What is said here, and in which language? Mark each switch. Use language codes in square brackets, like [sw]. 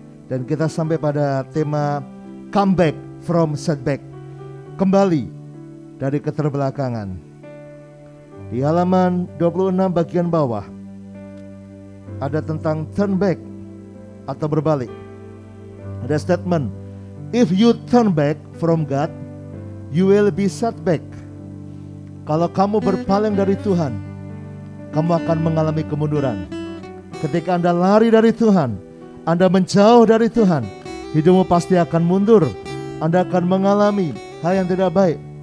[id] Dan kita sampai pada tema [en] comeback from setback. [id] Kembali dari keterbelakangan. Di halaman 26 bagian bawah ada tentang [en] turn back [id] atau berbalik. Ada [en] statement, if you turn back from God, you will be set back. [id] Kalau kamu berpaling dari Tuhan, kamu akan mengalami kemunduran. Ketika Anda lari dari Tuhan, Anda menjauh dari Tuhan, hidupmu pasti akan mundur. Anda akan mengalami hal yang tidak baik.